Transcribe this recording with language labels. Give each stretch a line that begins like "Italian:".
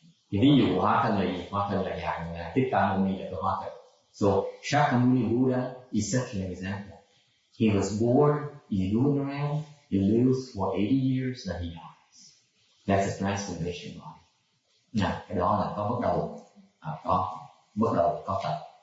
Vietnamese: Thì ví dụ của hóa thân là gì? Hóa thân là dạng Thích Ca Mâu Ni là cái hóa thân.
English: So Shakyamuni Buddha is such an example. He was born in lunar realm, he lives for 80 years, and he dies. That's a transformation body.
Vietnamese: Nào, cái đó là có bắt đầu, có tận.